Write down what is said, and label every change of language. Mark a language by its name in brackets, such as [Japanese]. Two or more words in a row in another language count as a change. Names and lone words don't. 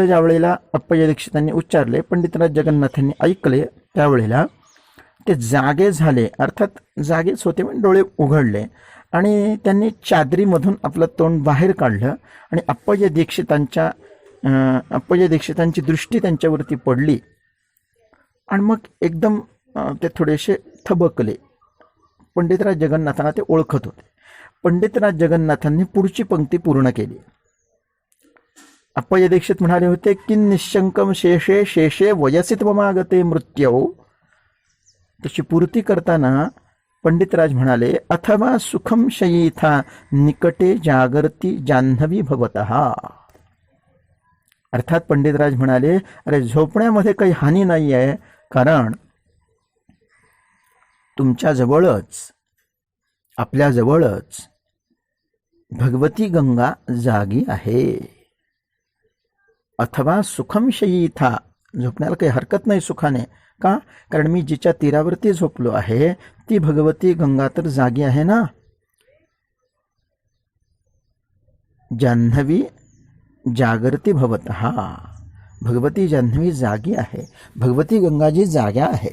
[Marathi] ज्या वेळेला अप्पय्य दीक्षितांनी उच्चारले, पंडितराज जगन्नाथांनी ऐकले, त्यावेळेला ते जागे झाले, अर्थात जागेच होते पण डोळे उघडले आणि त्यांनी चादरीमधून आपलं तोंड बाहेर काढलं आणि अप्पय्य दीक्षितांची दृष्टी त्यांच्यावरती पडली आणि मग एकदम ते थोडेसे थबकले. पंडितराज जगन्नाथांना ते ओळखत होते. पंडितराज जगन्नाथांनी पुढची पंक्ती पूर्ण केली. अप्पय्य दीक्षित म्हणाले होते की [Sanskrit] निशंकम शेषे शेषे वयसित्वमागते मृत्यौ. [Marathi] त्याची पूर्ती करताना पंडितराज म्हणाले [Sanskrit] अथवा सुखम शयीथा निकटे जागर्ती जान्हवी भवतः. [Marathi] अर्थात पंडितराज म्हणाले अरे झोपण्यामध्ये काही हानी नाही आहे, कारण तुमच्या जवळच, आपल्या जवळच भगवती गंगा जागी आहे. [Sanskrit] अथवा सुखम शयीथा, [Marathi] झोपण्याला काही हरकत नाही सुखाने. का? कारण मी जिच्या तीरावरती झोपलो आहे ती भगवती गंगा तर जागी आहे ना. [Sanskrit] जान्हवी जागृती भवतः, [Marathi] भगवती जान्हवी जागी आहे, भगवती गंगाजी जाग्या आहे.